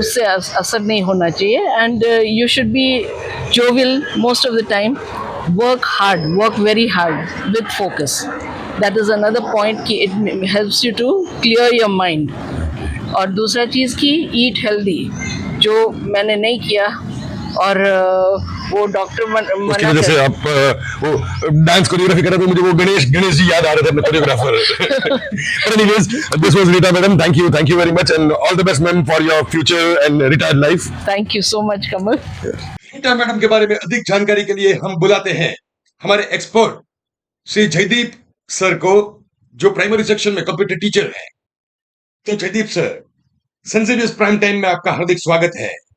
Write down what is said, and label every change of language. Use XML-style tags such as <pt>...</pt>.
<hi>उससे असर नहीं होना चाहिए।</hi> <en>And you should be jovial most of the time, work hard, work very hard with focus, that is another point कि it helps you to clear your mind.</en> <hi>और दूसरा चीज़ की</hi> <en>eat healthy,</en> <hi>जो मैंने नहीं किया, और वो डॉक्टर उसकी वजह से आप वो डांस कोरियोग्राफी कर रहे थे, मुझे वो गणेश जी याद आ रहे थे अपने choreographer.</hi> <en>But anyways, this was Rita madam, thank you very much and all the best ma'am for your future and retired life. Thank you so much Kamal.</en> <hi>Rita madam के बारे में अधिक जानकारी के लिए हम बुलाते हैं हमारे एक्सपर्ट श्री जयदीप सर को, जो प्राइमरी सेक्शन में कंप्यूटर टीचर है। तो जयदीप सर, सन ज़ेवियर्स प्राइम टाइम में आपका हार्दिक स्वागत है।</hi>